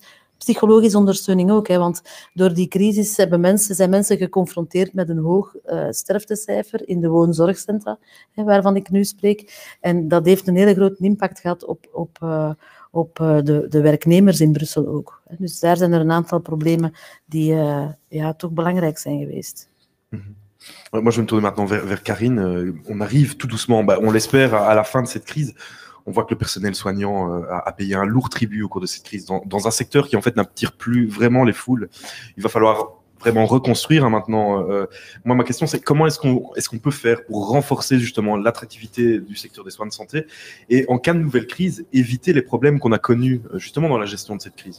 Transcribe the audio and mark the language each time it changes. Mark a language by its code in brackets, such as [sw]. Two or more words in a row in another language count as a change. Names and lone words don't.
[nl] Psychologische ondersteuning ook, want door die crisis zijn mensen geconfronteerd met een hoog sterftecijfer in de woonzorgcentra, waarvan ik nu spreek. En dat heeft een hele grote impact gehad op de werknemers in Brussel ook. Dus daar zijn er een aantal problemen die toch belangrijk zijn geweest. [fr] Moi, je vais me tourner maintenant vers Karine. On arrive tout doucement, on l'espère, à la fin de cette crise. On voit que le personnel soignant a payé un lourd tribut au cours de cette crise dans un secteur qui, en fait, n'attire plus vraiment les foules. Il va falloir vraiment reconstruire maintenant. Moi, ma question, c'est comment est-ce qu'on peut faire pour renforcer justement l'attractivité du secteur des soins de santé et, en cas de nouvelle crise, éviter les problèmes qu'on a connus justement dans la gestion de cette crise?